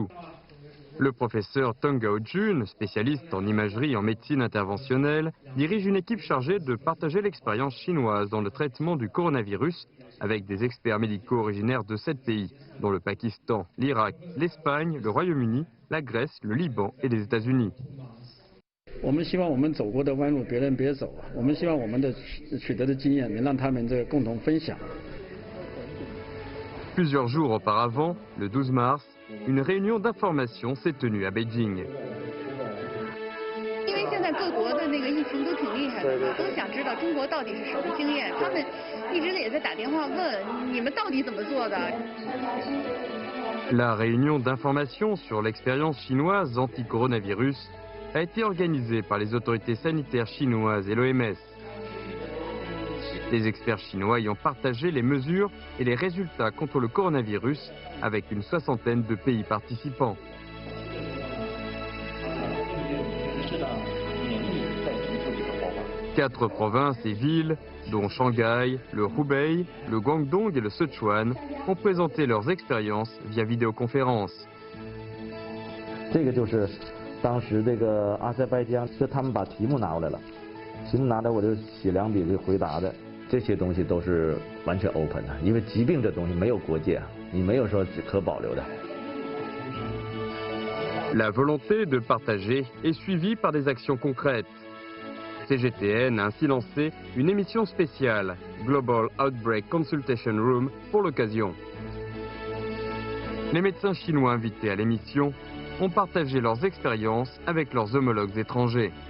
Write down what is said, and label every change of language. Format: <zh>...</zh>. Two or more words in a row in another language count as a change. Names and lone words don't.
<fr>Le professeur Tong Gao-jun, spécialiste en imagerie et en médecine interventionnelle, dirige une équipe chargée de partager l'expérience chinoise dans le traitement du coronavirus avec des experts médicaux originaires de 7 pays, dont le Pakistan, l'Irak, l'Espagne, le Royaume-Uni, la Grèce, le Liban et les États-Unis.</fr> <zh>我们希望我们走过的弯路别人别走，我们希望我们的取得的经验能让他们共同分享。</zh> <fr>Plusieurs jours auparavant, le 12 mars, une réunion d'information s'est tenue à Beijing.</fr> <zh>因为现在各国的那个疫情都挺厉害的嘛，都想知道中国到底是什么经验，他们一直也在打电话问你们到底怎么做的。</zh> <fr>La réunion d'information sur l'expérience chinoise anti-coronavirus a été organisée par les autorités sanitaires chinoises et l'OMS. Les experts chinois y ont partagé les mesures et les résultats contre le coronavirus avec une soixantaine de pays participants. Quatre provinces et villes, dont Shanghai, le Hubei, le Guangdong et le Sichuan, ont présenté leurs expériences via vidéoconférence.</fr> <zh>这个就是当时这个阿塞拜疆，是他们把题目拿过来了，题目拿来我就写两笔就回答的。这些东西都是完全 open 的，因为疾病这东西没有国界，你没有说可保留的。</zh> <fr>La volonté de partager est suivie par des actions concrètes. CGTN a ainsi lancé une émission spéciale, Global Outbreak Consultation Room, pour l'occasion. Les médecins chinois invités à l'émission ont partagé leurs expériences avec leurs homologues étrangers.</fr>